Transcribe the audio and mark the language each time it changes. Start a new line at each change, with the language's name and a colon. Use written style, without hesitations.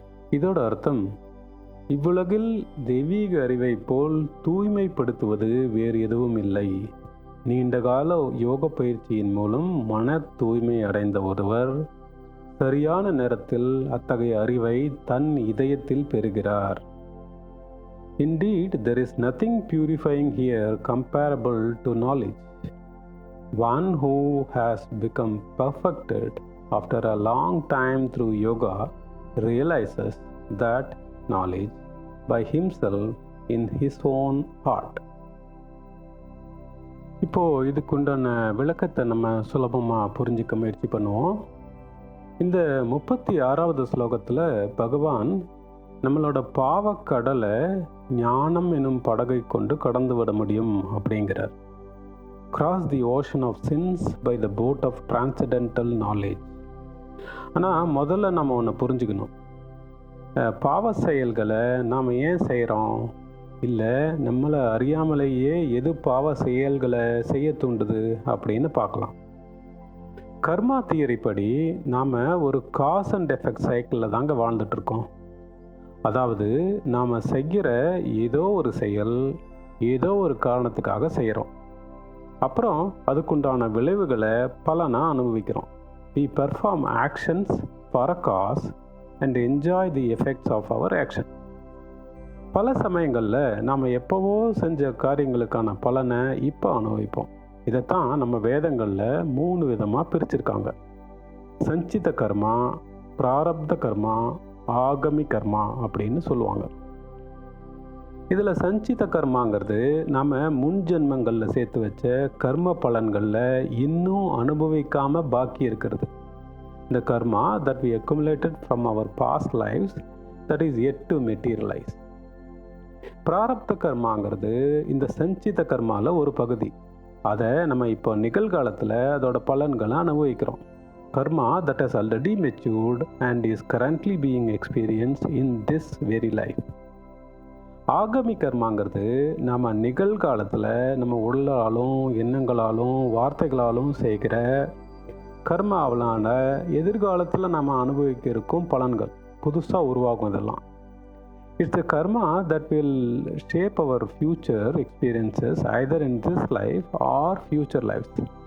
Tamil: இதோட அர்த்தம், இவ்வுலகில் தெய்வீக அறிவை போல் தூய்மைப்படுத்துவது வேறு எதுவும் இல்லை. நீண்டகால யோக பயிற்சியின் மூலம் மன தூய்மை அடைந்த ஒருவர் சரியான நேரத்தில் அத்தகைய அறிவை தன் இதயத்தில் பெறுகிறார்.
English: Indeed, there is nothing purifying here comparable to knowledge. One who has become perfected after a long time through yoga realizes that knowledge by himself in his own heart.
Tamil: இப்போ இதுக்குண்டான விளக்கத்தை நம்ம சுலபமாக புரிஞ்சிக்க முயற்சி பண்ணுவோம். இந்த 36வது ஸ்லோகத்தில் பகவான் நம்மளோட பாவக்கடலை ஞானம் எனும் படகை கொண்டு கடந்து விட முடியும் அப்படிங்கிறார்.
English: Cross the ocean of sins by the boat of transcendental knowledge.
Tamil: ஆனால் முதல்ல நம்ம ஒன்று புரிஞ்சுக்கணும். பாவ செயல்களை நாம் ஏன் செய்கிறோம், இல்லை நம்மளை அறியாமலேயே எது பாவ செயல்களை செய்ய தூண்டுது அப்படின்னு பார்க்கலாம். கர்மா தியரி படி நாம் ஒரு
English: cause and effect
Tamil: சைக்கிளில் தாங்க வாழ்ந்துட்டுருக்கோம். அதாவது நாம் செய்கிற ஏதோ ஒரு செயல் ஏதோ ஒரு காரணத்துக்காக செய்கிறோம், அப்புறம் அதுக்குண்டான விளைவுகளை பலனாக அனுபவிக்கிறோம்.
English: We perform actions for a cause and enjoy the effects of our action.
Tamil: பல சமயங்களில் நாம் எப்போவோ செஞ்ச காரியங்களுக்கான பலனை இப்போ அனுபவிப்போம். இதைத்தான் நம்ம வேதங்களில் 3 விதமாக பிரிச்சிருக்காங்க. சஞ்சித கர்மா, பிராரப்த கர்மா, ஆகமி கர்மா அப்படின்னு சொல்லுவாங்க. இதில் சஞ்சித கர்மாங்கிறது நாம் முன் ஜென்மங்களில் சேர்த்து வச்ச கர்ம பலன்களில் இன்னும் அனுபவிக்காமல் பாக்கி இருக்கிறது. இந்த கர்மா
English: that we accumulated from our past lives that is yet to materialize.
Tamil: பிராரப்த கர்மாங்கிறது இந்த சஞ்சித கர்மாவில் ஒரு பகுதி. அதை நம்ம இப்போ நிகழ்காலத்தில் அதோட பலன்களை அனுபவிக்கிறோம்.
English: Karma that has already matured and is currently being experienced in this very life.
Tamil: ஆகமி கர்மாங்கிறது நம்ம நிகழ்காலத்தில் நம்ம உள்ளாலும் எண்ணங்களாலும் வார்த்தைகளாலும் செய்கிற கர்மாவலான எதிர்காலத்தில் நம்ம அனுபவிக்க இருக்கும் பலன்கள் புதுசாக உருவாகும். இதெல்லாம்
English: It's a karma that will shape our future experiences either in this life or future lives.